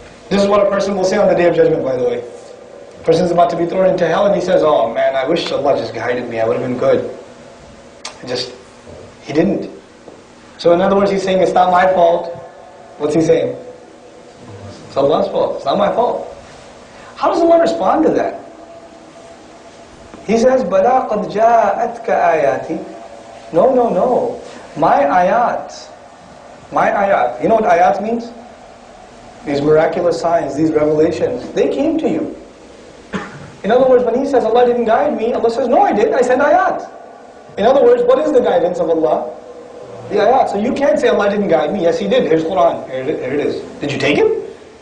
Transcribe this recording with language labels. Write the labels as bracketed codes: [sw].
[en] This is what a person will say on the Day of Judgment, by the way. A person's about to be thrown into hell and he says, oh man, I wish Allah just guided me. I would have been good. He didn't. So in other words, he's saying, it's not my fault. What's he saying? It's Allah's fault. It's not my fault. How does Allah respond to that? He says, [ar] بَلَا قَدْ جَاءَتْكَ آيَاتِ. [en] No. My ayat. You know what ayat means? These miraculous signs, these revelations, they came to you. In other words, when he says, Allah didn't guide me, Allah says, no, I did. I sent ayat. In other words, what is the guidance of Allah? The ayat. So you can't say Allah didn't guide me. Yes, He did. Here's Quran. Here it is. Did you take it?